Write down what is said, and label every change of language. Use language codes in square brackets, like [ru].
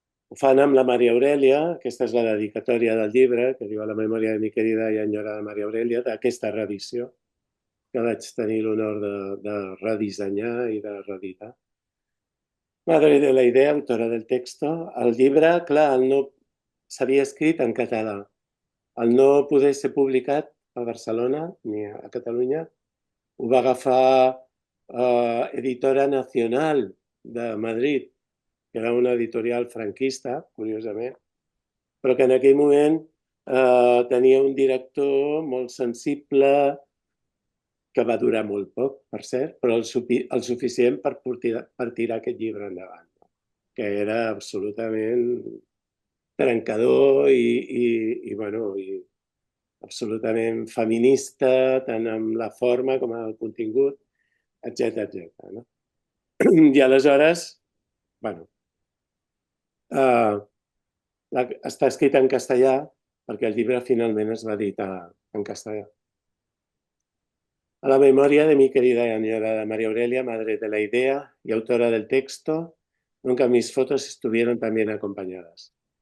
[ca] Ho fan amb la Maria Aurelia, aquesta és la dedicatòria del llibre, que diu a la memòria de [es] mi querida [ca] i enyorada Maria Aurelia, d'aquesta reedició, que vaig tenir l'honor de redissenyar i de reeditar. [es] Madre de la idea, autora del texto. [ca] El llibre, clar, no s'havia escrit en català. Al no poder ser publicat a Barcelona ni a Catalunya, ho va agafar Editora Nacional de Madrid, que era una editorial franquista, curiosament, però que en aquell moment tenia un director molt sensible, que va durar molt poc, per cert, però el suficient per tirar aquest llibre endavant, que era absolutament trencador i absolutament feminista, tant amb la forma com amb el contingut, etc. No? I aleshores, bueno, està escrit en castellà perquè el llibre finalment es va editar en castellà. [es] A la memoria de mi querida y añorada María Aurelia, madre de la idea y autora del texto, nunca mis fotos estuvieron tan bien acompañadas.